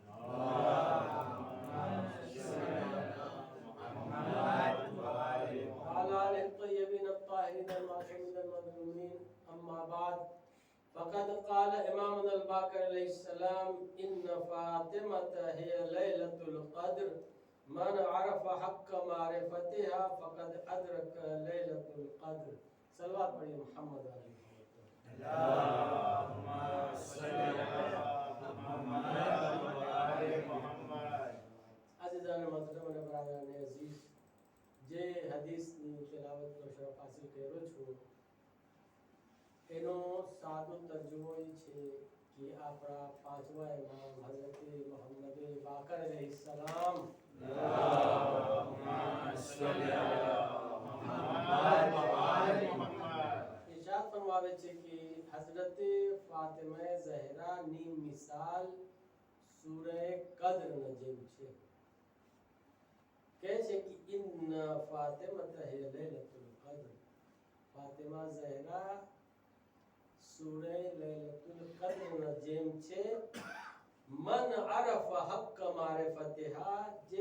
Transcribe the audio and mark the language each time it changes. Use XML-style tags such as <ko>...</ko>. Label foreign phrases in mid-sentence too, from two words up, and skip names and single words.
<ar>وعلى آله الطيبين الطاهرين المعصومين المظلومين أما بعد فقد قال إمامنا الباقر عليه السلام إن فاطمة هي ليلة القدر من عرف حق معرفتها فقد أدرك ليلة القدر</ar> <ur>صلوات پڑھیے</ur> <ar>محمد علیہ اللهم صل على محمد وعلى محمد.</ar> <ur>عزیزان محترم</ur> <gu>અને</gu> <ur>برادران عزیز</ur> <gu>જે હદીસની તિલાવતનો શરફ હાસિલ કર્યો છું એનો સાદો તર્જુમો એ છે કે આપણા પાંચમા ઇમામ હઝરત મુહમ્મદ બાકર અલૈહિસ્સલામ</gu> <ar>اللهم صل على محمد وعلى محمد.</ar> <gu>ઇરશાદ ફરમાવે છે કે હઝરત ફાતિમા ઝહરા ની મિસાલ સૂરે કદ્ર નજમ છે કહે છે કે</gu> <ar>إن فاطمة هي ليلة القدر</ar> <gu>ફાતિમા ઝહરા સૂરે લૈલતુલ કદ્ર નજમ છે</gu> <ar>من عرف حق معرفتها</ar> <gu>જે</gu>